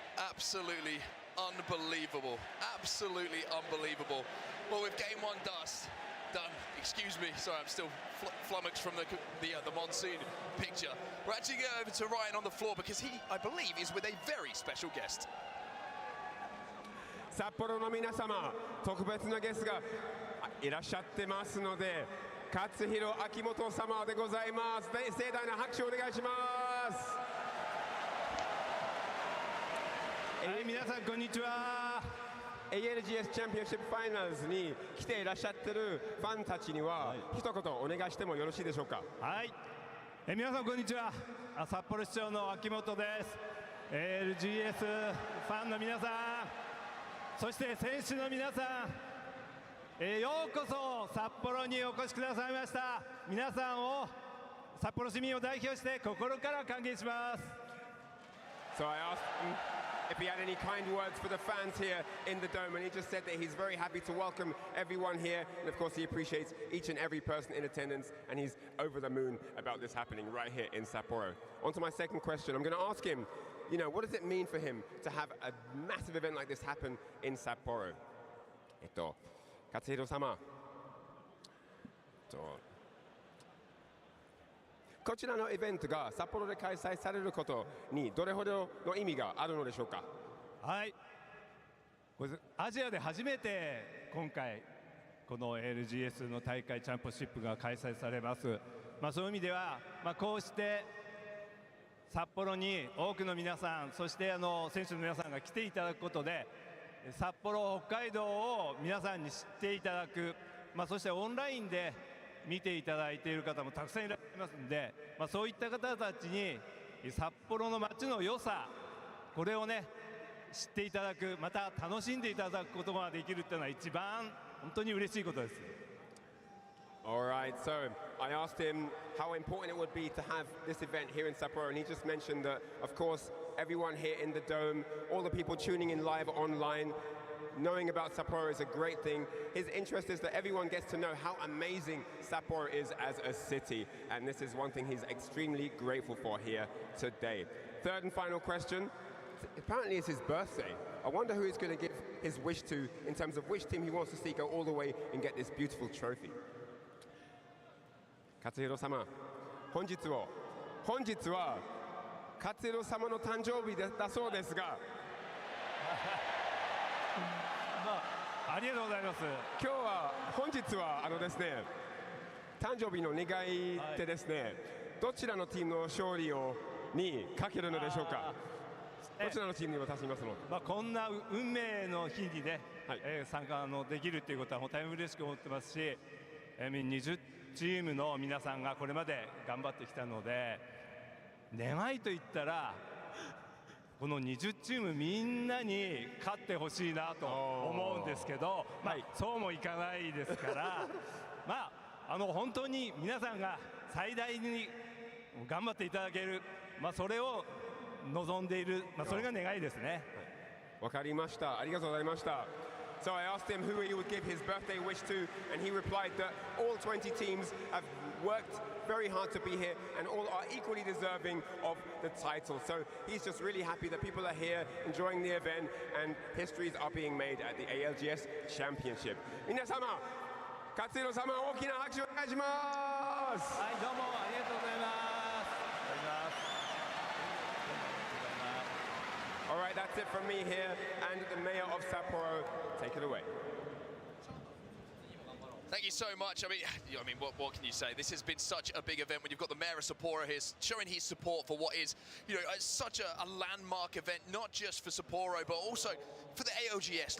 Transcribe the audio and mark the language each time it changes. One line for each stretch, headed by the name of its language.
English: Absolutely unbelievable. Absolutely unbelievable. Well, with game 1 done. Excuse me, sorry, I'm still flummoxed from the Monsoon picture. We're actually going over to Ryan on the floor because he, I believe, is with a very special guest.
Japanese: 札幌の皆様、特別なゲストがいらっしゃってますので、勝弘秋元様でございます。盛大な拍手をお願いします。はい、皆さんこんにちは。 ALGS チャンピオンシップファイナルズに来ていらっしゃってるファンたちには一言お願いしてもよろしいでしょうか。はい、皆さんこんにちは。札幌市長の秋元です。 ALGS ファンの皆さん、そして選手の皆さん、ようこそ札幌にお越しくださいました。皆さんを札幌市民を代表して心から歓迎します。
English: So I asked him if he had any kind words for the fans here in the dome, and he just said that he's very happy to welcome everyone here, and of course he appreciates each and every person in attendance, and he's over the moon about this happening right here in Sapporo. On to my second question. I'm going to ask him, you know, what does it mean for him to have a massive event like this happen in Sapporo?
Japanese: 勝弘様、こちらのイベントが札幌で開催されることにどれほどの意味があるのでしょうか。はい、これアジアで初めて今回この LGS の大会チャンピオンシップが開催されます。そういう意味では、こうして札幌に多くの皆さん、そして選手の皆さんが来ていただくことで札幌、北海道を皆さんに知っていただく、そしてオンラインで見ていただいている方もたくさんいらっしゃいますので、そういった方たちに札幌の街の良さ、これをね知っていただく、また楽しんでいただくことができるっていうのは一番本当に嬉しいことです。
English: Alright, so I asked him how important it would be to have this event here in Sapporo, and he just mentioned that, of course, everyone here in the dome, all the people tuning in live online, knowing about Sapporo is a great thing. His interest is that everyone gets to know how amazing Sapporo is as a city, and this is one thing he's extremely grateful for here today. Third and final question. Apparently it's his birthday. I wonder who he's going to give his wish to in terms of which team he wants to see go all the way and get this beautiful trophy.
Japanese: 勝弘様、本日は勝弘様の誕生日だそうですが、ありがとうございます。本日はですね、誕生日の願い手ですね、どちらのチームの勝利にかけるのでしょうか。どちらのチームに渡しますの。こんな運命の日にね、参加できるということは大変嬉しく思ってますし、20チームの皆さんがこれまで頑張ってきたので、願いといったらこの20チームみんなに勝ってほしいなと思うんですけど、そうもいかないですから本当に皆さんが最大に頑張っていただける、それを望んでいる、それが願いですね。わかりました。ありがとうございました。
English: So I asked him who he would give his birthday wish to, and he replied that all 20 teams have worked very hard to be here and all are equally deserving of the title. So he's just really happy that people are here enjoying the event and histories are being made at the ALGS Championship.
Japanese: 皆様、勝弘様、大きな拍手をお願いします。はい、どうもありがとうございます。
English: All right, that's it from me here and the mayor of Sapporo. Take it away. Thank you so much. I mean, what can you say? This has been such a big event when you've got the mayor of Sapporo here showing his support for what is, such a landmark event, not just for Sapporo, but also for the ALGS.